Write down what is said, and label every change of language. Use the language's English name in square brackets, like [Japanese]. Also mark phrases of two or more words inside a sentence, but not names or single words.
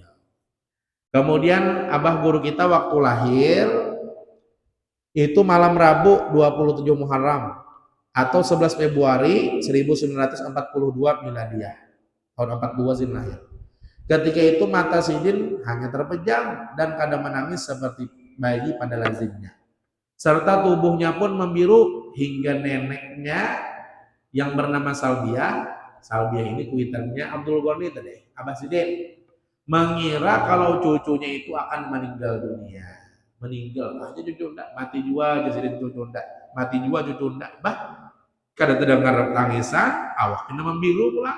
[Indonesian] Kemudian abah guru kita waktu lahir itu malam Rabu 27 Muharram atau 11 Februari 1942 Miladiah. [Banjar] Tahun 42 Sidin lahir. [Indonesian] Ketika itu mata Sidin hanya terpejam dan kadang menangis seperti bayi pada lazimnya. Serta tubuhnya pun membiru hingga neneknya yang bernama Salbiah ini kuitannya Abdul Ghani tadi, abah Sidin mengira kalau cucunya itu akan meninggal dunia. [Banjar] Meninggal aja cucu ndak, mati jua aja Sidin cucu ndak, mati jua cucu ndak. Bah, kada terdengar tangisan, awaknya membiru pula.